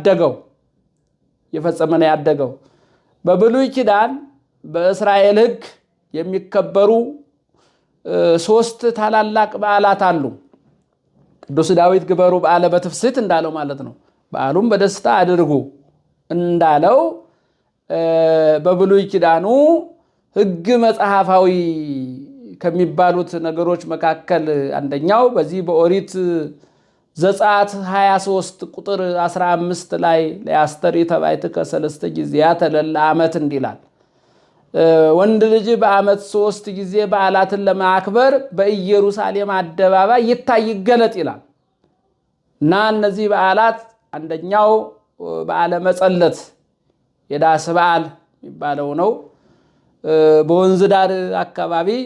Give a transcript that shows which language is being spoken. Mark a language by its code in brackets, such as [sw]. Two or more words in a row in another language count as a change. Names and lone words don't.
[am] ያደገው። በብሉይ ኪዳን በእስራኤል ሕግ የሚከበሩ 3 ታላላቅ በዓላት አሉ። ቅዱስ ዳዊት [gez] ግበሩ በዓለ በትፍስሕት [am] እንዳለው ማለት ነው። በዓሉም በደስታ አድርጉ እንዳለው በብሉይ ኪዳኑ ሕግ መጽሐፋዊ ከሚባሉት ነገሮች መካከል አንደኛው በዚህ በኦሪት ዘጸአት 23 ቁጥር 15 ላይ [gez] ለአስተሪ ተባይትከ ሰለስተ ጊዜያተ ለለ ዓመት [am] እንዲላል ወንድ ልጅ በዓመት 3 ጊዜ በዓላትን ለማክበር በኢየሩሳሌም አደባባይ ይታይ ይገለጥ ይላል እና እነዚህ በዓላት አንደኛው በዓለ መጸለት የዳስ በዓል የሚባለው ነው። በወንዝ ዳር አካባቢ